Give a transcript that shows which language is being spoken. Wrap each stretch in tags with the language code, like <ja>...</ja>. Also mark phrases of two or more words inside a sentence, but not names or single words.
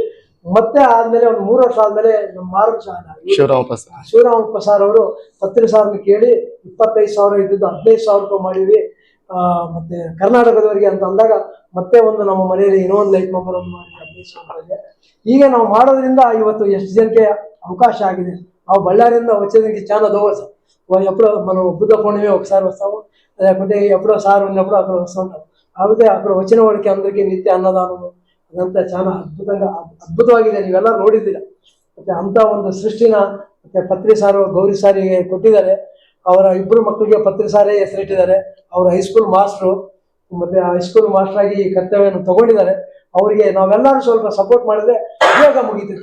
<kn>ಮತ್ತೆ ಆದ್ಮೇಲೆ ಒಂದು 3 ವರ್ಷ ಆದ್ಮೇಲೆ ನಮ್ಮ ಮಾರಂ ಶಿವರಾಮಪ್ಪ ಸಾರ್ ಅವರು ಪತ್ರಿಸಾರ್ನ ಕೇಳಿ 25,000 ಇದ್ದಿದ್ದು 15,000 ರೂಪಾಯಿ ಮಾಡಿವಿ. ಮತ್ತೆ ಕರ್ನಾಟಕದವರಿಗೆ ಅಂತ ಅಂದಾಗ ಮತ್ತೆ ಒಂದು ನಮ್ಮ ಮನೆಯಲ್ಲಿ ಇನ್ನೊಂದು ಲೈಫ್ ನಂಬರ್ ಒಂದು ಮಾಡಿ 15,000 ಹೀಗೆ ನಾವು ಮಾಡೋದ್ರಿಂದ ಇವತ್ತು ಎಷ್ಟು ಜನಕ್ಕೆ</kn> <te>అవకాశం ఆగింది. ఆ బళ్ళారిలో వచ్చేదానికి చాలా దోవస. ఎప్పుడో మనం బుద్ధ పూర్ణిమే ఒకసారి వస్తాము, లేకుంటే ఎప్పుడో సార్ ఉన్నప్పుడు అక్కడ వస్తూ ఉంటాం. కాకపోతే అక్కడ వచ్చిన వాడికి అందరికీ నిత్య అన్నదానము ಅದಂತ చాలా ಅದ್ಭುತವಾಗಿದೆ.</te> <kn>ನೀವೆಲ್ಲ ನೋಡಿದ್ದೀರಾ. ಮತ್ತೆ ಅಂತ ಒಂದು ಸೃಷ್ಟಿನ ಮತ್ತೆ ಪತ್ರಿ ಸಾರು ಗೌರಿ ಸಾರಿಗೆ ಕೊಟ್ಟಿದ್ದಾರೆ. ಅವರ 2 ಮಕ್ಕಳಿಗೆ ಪತ್ರಿ ಸಾರೇ ಹೆಸರಿಟ್ಟಿದ್ದಾರೆ. ಅವರು</kn> <en>high school master,</en> <kn>ಮತ್ತೆ</kn> <en>high school master</en> <kn>ಆಗಿ ಈ ಕರ್ತವ್ಯವನ್ನು ತಗೊಂಡಿದ್ದಾರೆ. ಅವರಿಗೆ ನಾವೆಲ್ಲರೂ ಸ್ವಲ್ಪ ಸಪೋರ್ಟ್ ಮಾಡಿದ್ರೆ ಬೇಗ ಮುಗಿತಿತ್ತು.</kn>